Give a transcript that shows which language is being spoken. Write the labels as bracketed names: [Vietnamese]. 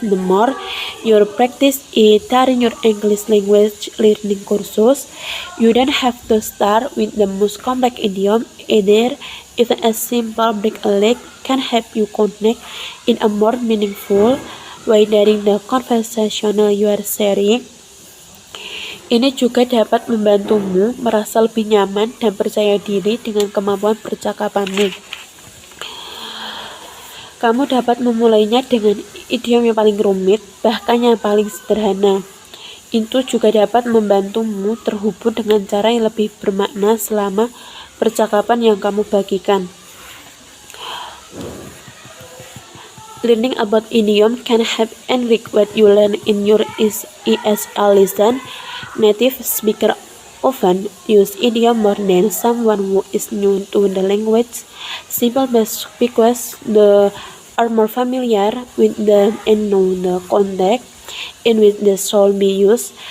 [English] The more you practice it during your English language learning courses, you don't have to start with the most complex idiom either. Even a simple break a leg can help you connect in a more meaningful way during the conversational you are sharing. [Indonesian] Ini juga dapat membantumu merasa lebih nyaman dan percaya diri dengan kemampuan percakapanmu. Kamu dapat memulainya dengan idiom yang paling rumit, bahkan yang paling sederhana. Itu juga dapat membantumu terhubung dengan cara yang lebih bermakna selama percakapan yang kamu bagikan. [English] Learning about idiom can help enrich what you learn in your ESL lesson. Native speakers often use idiom more than someone who is new to the language, simply because they are more familiar with them and know the context in which they should be used.